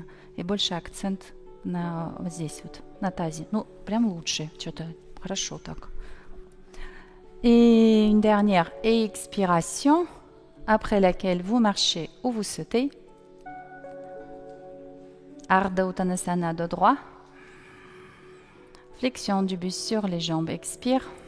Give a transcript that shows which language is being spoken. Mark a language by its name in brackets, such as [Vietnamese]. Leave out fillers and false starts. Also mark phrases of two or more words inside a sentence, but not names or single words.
[Russian] И больше акцент на вот здесь вот, на тазе. Ну, прям лучше. Что-то хорошо так. [French] Et une dernière expiration, après laquelle vous marchez ou vous sautez. Ardha Uttanasana dos droit. Flexion du buste sur les jambes, expire.